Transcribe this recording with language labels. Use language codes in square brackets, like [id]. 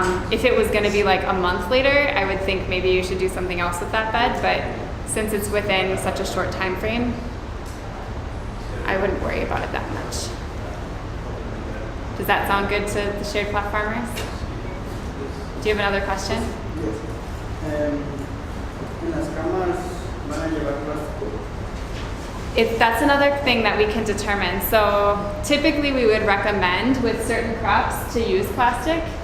[en] If it was going to be like a month later, I would think maybe you should do something else with that bed, but since it's within such a short time frame, I wouldn't worry about it that much. Does that sound good to the shared plot farmers? Do you have another question? Yes. [es] En las camas van a llevar plástico. [en] That's another thing that we can determine. So typically we would recommend with certain crops to use plastic.